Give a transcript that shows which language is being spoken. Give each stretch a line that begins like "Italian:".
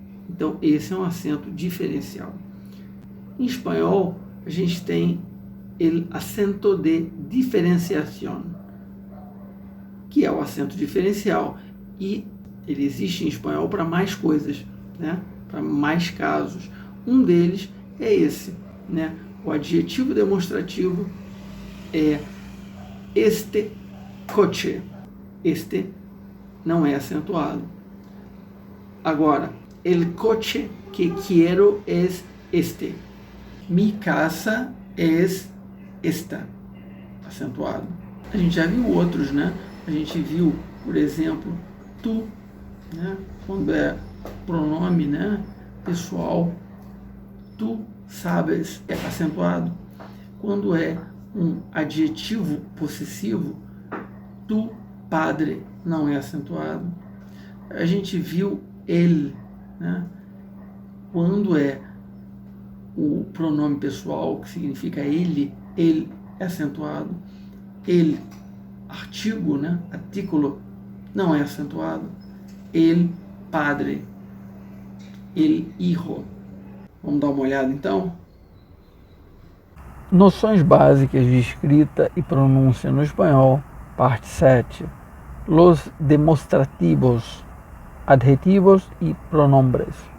Portuguese: Então esse é um acento diferencial. Em espanhol a gente tem o acento de diferenciação, que é o acento diferencial, e ele existe em espanhol para mais coisas, né, para mais casos. Um deles é esse, né? O adjetivo demonstrativo é
Spanish: este coche.
Portuguese: Este não é acentuado. Agora,
Spanish: el coche que quiero es este. Mi casa es esta. Acentuado.
Portuguese: A gente já viu outros, né? A gente viu, por exemplo, tu, né? Quando é pronome, né, pessoal, tu sabes, é acentuado. Quando é um adjetivo possessivo,
Spanish: tu padre,
Portuguese: não é acentuado. A gente viu ele, né? Quando é o pronome pessoal, que significa ele é acentuado. Ele, artigo, né, artículo, não é acentuado.
Spanish: El padre, el hijo.
Portuguese: Vamos dar uma olhada então? Noções básicas de escrita e pronúncia no espanhol, parte 7.
Spanish: Los demostrativos, adjetivos e pronombres.